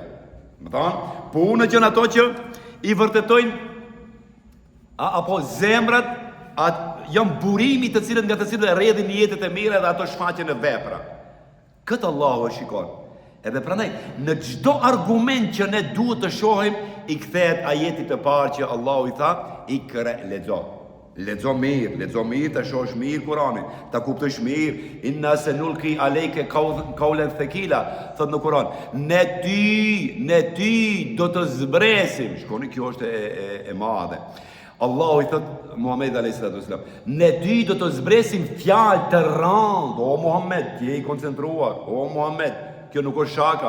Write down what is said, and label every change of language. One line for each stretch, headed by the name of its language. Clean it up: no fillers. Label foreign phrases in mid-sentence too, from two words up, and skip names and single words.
Albanian: Më thonë, punët që në ato që i vërtetojnë, apo zemrat, janë burimi të cilët nga të cilët rrjedhin jetët e mira dhe ato shfaqen në vepra. Këtë Allahu e shikon. Edhe prandaj, në çdo argument që ne duhet të shohim, i kthehet ajetit të parë që Allahu i tha, lexo. Lexo mirë të shohësh mirë Kur'anin, ta kuptosh mirë,
Arabic: إنا سنلقي عليك قولا ثقيلا,
Albanian: thot në Kur'an, ne ty do të zbresim. Shkoni, kjo është e madhe. Allahu i thot Muhammed
Arabic: عليه السلام,
Albanian: ne ty do të zbresim fjalë të rëndë. O Muhammed, je i koncentruar. O Muhammed, kjo nuk është shaka.